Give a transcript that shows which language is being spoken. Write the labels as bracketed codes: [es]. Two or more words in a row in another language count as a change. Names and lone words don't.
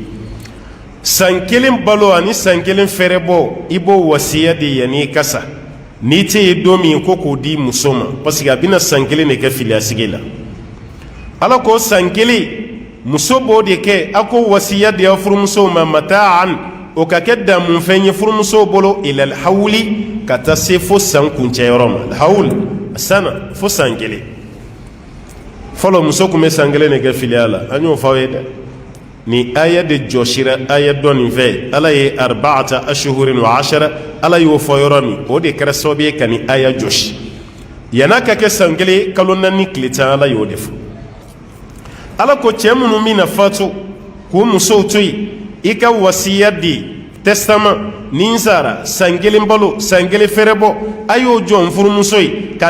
[bm] san kelen balo ani san kelen fɛrɛ bɔ i b'o wasiya de yanni i ka sa n'i tɛ yen don min ko k'o di muso ma parce que a bɛna san kelen de kɛ filiyasigi la ala ko san kelen muso b'o de kɛ a ko wasiya di aw furumusow ma mataan o ka kɛ damunfɛn ye furumusow bolo [ar] إلى الحول [bm] ka taa se fo san kuncɛyɔrɔ ma hawli sana fo san kelen fɔlɔ muso tun bɛ san kelen de kɛ filiya la an y'o fɔ aw ye dɛ ni aya de jɔsira aya dɔ nin fɛ ala ye [ar] أربعة أشهر وعشرا [bm] ala y'o fɔ yɔrɔ min o de kɛra sababu ye ka ni aya jɔsi yan'a ka kɛ san kelen kalo naani tile tan ala y'o de fɔ ala ko cɛ minnu bɛna fatu k'u musow to yen i ka wasiya di testament ni n sara san kelen balo san kelen fɛrɛ bɔ a y'o jɔ n furumuso ye ka